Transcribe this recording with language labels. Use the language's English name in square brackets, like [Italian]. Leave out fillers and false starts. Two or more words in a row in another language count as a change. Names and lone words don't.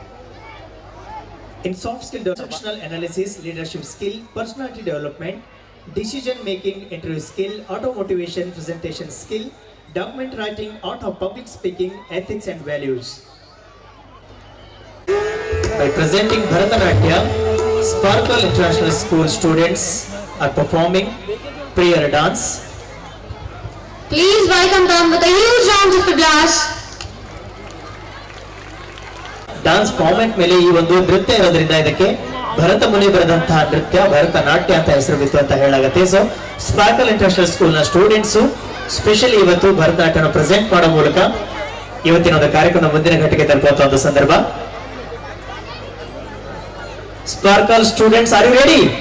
[English] In soft skill, transactional analysis, leadership skill, personality development, decision making, interview skill, auto motivation, presentation skill, document writing, art of public speaking, ethics and values. By presenting Bharatanatyam, Sparkle International School students are performing prayer dance. Please welcome them with a huge round of applause. dance format [Kannada] ಮೇಲೆ ಈ ಒಂದು ನೃತ್ಯ ಇರೋದ್ರಿಂದ ಇದಕ್ಕೆ ಭರತ ಮುನಿ ಬರೆದಂತಹ ನೃತ್ಯ ಭರತನಾಟ್ಯ ಅಂತ ಹೆಸರು ಬಿತ್ತು ಅಂತ ಹೇಳಾಗತ್ತೆ. ಸೊ ಸ್ಪಾರ್ಕಲ್ ಇಂಟರ್ನ್ಯಾಷನಲ್ ಸ್ಕೂಲ್ ನ [English] students specially [Kannada] ಇವತ್ತು ಭರತನಾಟ್ಯನ ಪ್ರೆಸೆಂಟ್ ಮಾಡೋ ಮೂಲಕ ಇವತ್ತಿನ ಒಂದು ಕಾರ್ಯಕ್ರಮ ಮುಂದಿನ ಘಟ್ಟಕ್ಕೆ ತಲುಪುವಂತ ಒಂದು ಸಂದರ್ಭ. [English] Sparkle students, are you ready?